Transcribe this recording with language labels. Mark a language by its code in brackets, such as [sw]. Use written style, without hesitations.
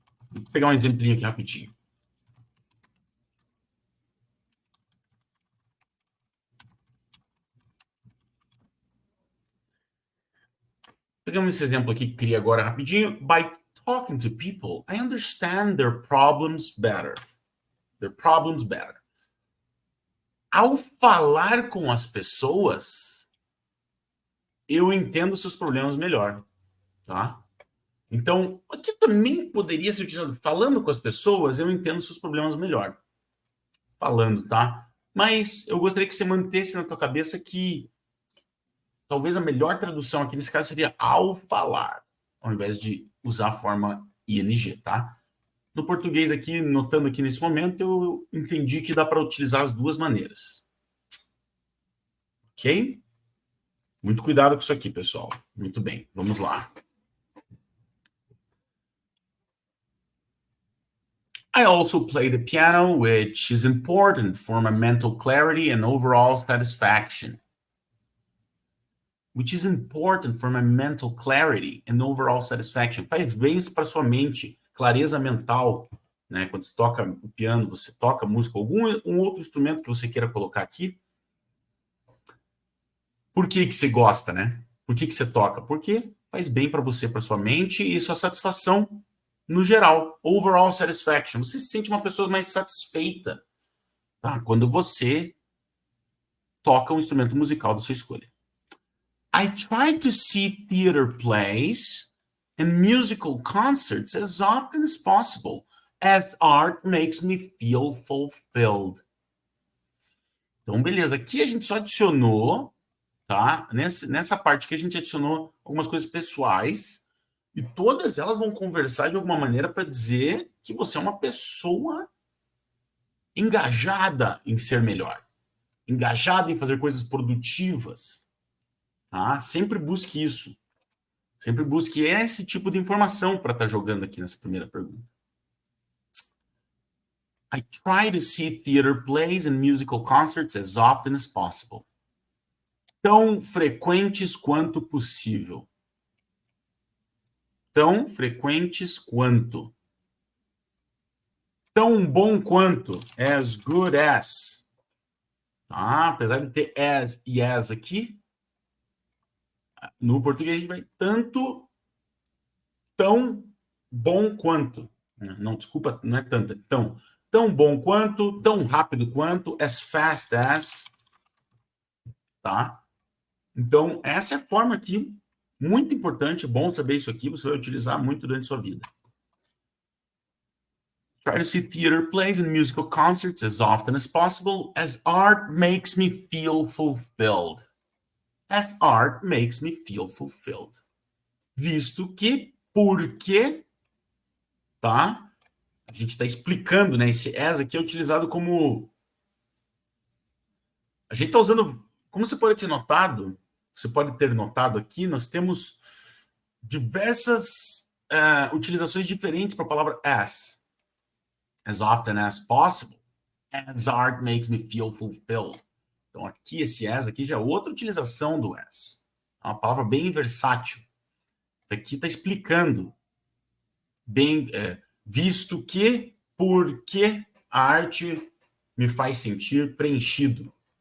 [pt] Vou pegar um exemplinho aqui rapidinho. Pegamos esse exemplo aqui que criei agora rapidinho. [en] By talking to people, I understand their problems better. Their problems better. [pt] Ao falar com as pessoas, eu entendo seus problemas melhor, tá? Então, aqui também poderia ser utilizado. Falando com as pessoas, eu entendo seus problemas melhor. Falando, tá? Mas eu gostaria que você mantesse na tua cabeça que talvez a melhor tradução aqui nesse caso seria ao falar, ao invés de usar a forma ing, tá? No português aqui, notando aqui nesse momento, eu entendi que dá para utilizar as duas maneiras. Ok? Muito cuidado com isso aqui, pessoal. Muito bem, vamos lá. [en] I also play the piano, which is important for my mental clarity and overall satisfaction. Which is important for my mental clarity and overall satisfaction. [pt] Faz bem para sua mente, clareza mental, né? Quando você toca o piano, você toca música, algum um outro instrumento que você queira colocar aqui. Por que que você gosta, né? Por que que você toca? Porque faz bem para você, para sua mente e sua satisfação no geral. [en] Overall satisfaction. [pt] Você se sente uma pessoa mais satisfeita, tá? Quando você toca um instrumento musical da sua escolha. [en] I try to see theater plays and musical concerts as often as possible, as art makes me feel fulfilled. [pt] Então, beleza. Aqui a gente só adicionou, tá? Nessa parte que a gente adicionou algumas coisas pessoais e todas elas vão conversar de alguma maneira para dizer que você é uma pessoa engajada em ser melhor, engajada em fazer coisas produtivas, tá? Sempre busque isso. Sempre busque esse tipo de informação para estar jogando aqui nessa primeira pergunta. [en] I try to see theater plays and musical concerts as often as possible. [pt] Tão frequentes quanto possível. Tão frequentes quanto. Tão bom quanto. [en] As good as. Tá? [pt] Apesar de ter as e as aqui, no português a gente vai tanto, tão bom quanto. Não, desculpa, não é tanto, é tão. Tão bom quanto, tão rápido quanto, [en] as fast as, [pt] tá? Então, essa é a forma aqui, muito importante, bom saber isso aqui, você vai utilizar muito durante a sua vida. [en] Try to see theater plays and musical concerts as often as possible, as art makes me feel fulfilled. As art makes me feel fulfilled. [pt] Visto que, porque, tá? A gente está explicando, né? Esse as aqui é utilizado como... A gente está usando... Como você pode ter notado aqui, nós temos diversas utilizações diferentes para a palavra as. [en] As often as possible. As art makes me feel fulfilled. [pt] Então, aqui, esse as aqui já é outra utilização do as. É uma palavra bem versátil. Aqui está explicando bem... visto que, porque a arte me faz sentir preenchido.